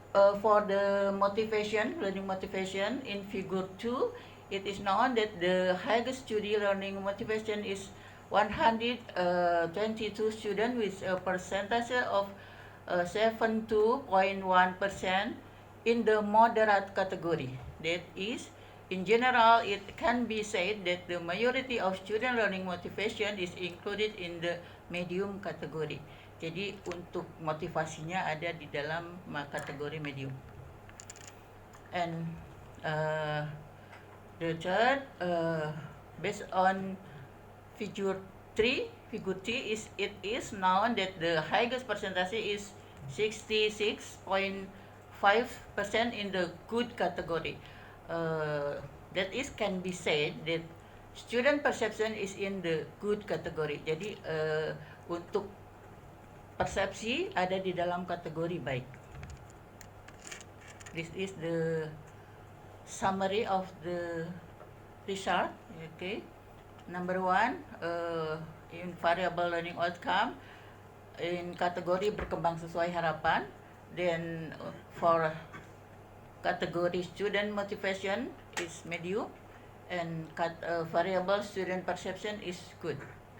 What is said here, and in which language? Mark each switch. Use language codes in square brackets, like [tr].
[en] For the motivation, learning motivation in figure 2, it is known that the highest student learning motivation is 122 students with a percentage of 72.1% in the moderate category. That is, in general, it can be said that the majority of student learning motivation is included in the medium category. [id] Jadi untuk motivasinya ada di dalam kategori medium. [en] And the third, based on figure 3 is it is known that the highest percentage is 66.5% in the good category. That is can be said that student perception is in the good category. [id] Jadi untuk persepsi ada di dalam kategori baik. [en] This is the summary of the result. Okay. Number 1, in variable learning outcome, in [id] kategori berkembang sesuai harapan. [en] Then for kategori student motivation is medium, and variable student perception is good.